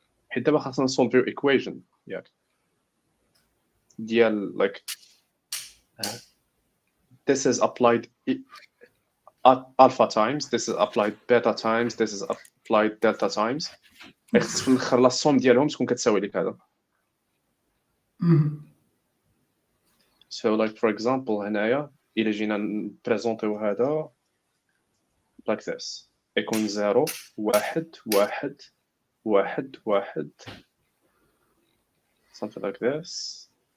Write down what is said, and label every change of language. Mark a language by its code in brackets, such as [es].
[ar] حيت دابا خاصنا نسولفيو [en] equation ياك ديال like this is applied alpha times, this is applied beta times, this is applied delta times. [ar] خص في الاخر لا الصوم ديالهم تكون كتساوي لك هذا. [en] So like for example [ar] هنايا إلا جينا نبريزونطيو هذا [en] like this [ar] يكون [en] 0 1 1 1 1 something like this.